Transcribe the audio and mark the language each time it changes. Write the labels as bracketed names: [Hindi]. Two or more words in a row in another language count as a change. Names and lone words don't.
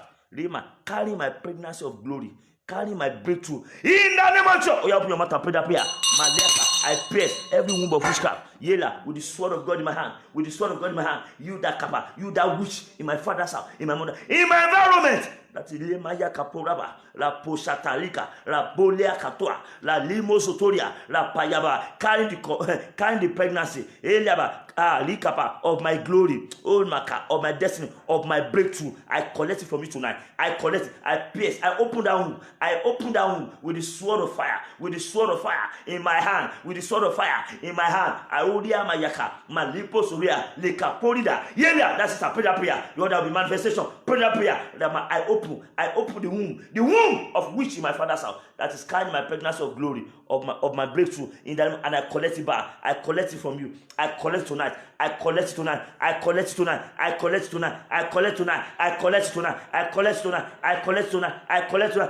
[English] Rema, carry my pregnancy of glory. Carry my breakthrough. In the name of Jesus. Oh, you open your mouth and pray that prayer. I pierce every womb of witchcraft. Yela, with the sword of God in my hand. With the sword of God in my hand. You that kappa. You that witch in my father's house. In my mother. In my environment. That is Lemaya Kaporaba. La Poshatalika. La Bolea Katoa. La Limo Sotoria. La Payaba. Carrying the pregnancy. Eliaba. Likapa of my glory. Oh Maka. Of my destiny. Of my breakthrough. I collect it from you tonight. I collect it. I pierce. I open that womb. I open that womb with the sword of fire. With the sword of fire in my hand. With the sword of fire in my hand. I odia mayaka. Malipo Soria. Lekaporida. Yeah, that's a prayer. Lord, there will be manifestation. Pray that prayer. I open the womb of which in my father's house that is carrying my pregnancy of glory, of my breakthrough in that, and I collect it back. I collect it from you. I collect tonight. I collect it tonight. I collect it tonight. I collect it tonight. I collect tonight. I collect tonight. I collect tonight. I collect tonight. I collect tonight.